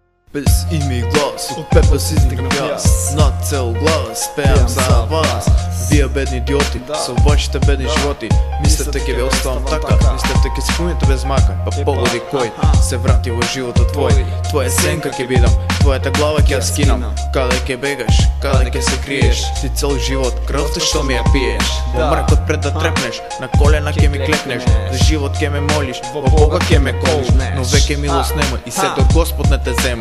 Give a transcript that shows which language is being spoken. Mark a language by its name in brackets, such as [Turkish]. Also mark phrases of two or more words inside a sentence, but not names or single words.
[Bulgarian] Без име и глас, от пепел си издигам аз. Над цел глас, пеям за вас. Вие бедни идиоти, са вашите бедни животи. [Macedonian] Мислете ке ви оставам така, мислете ке си помните без мака. [Bulgarian] Па погоди кой се врати в живота твой. [Macedonian] Твоя сенка ке видам, твоята глава ке я скинам. Каде ке бегаш, каде ке се криеш. Ти цел живот, [Bulgarian] кръвта що ми я пиеш. [Macedonian] Во мракот пред да трепнеш, на колена ке ми клекнеш. За живот ке ме молиш, во Бога ке ме колиш. Но веќе милост нема и сето Господ не те зема.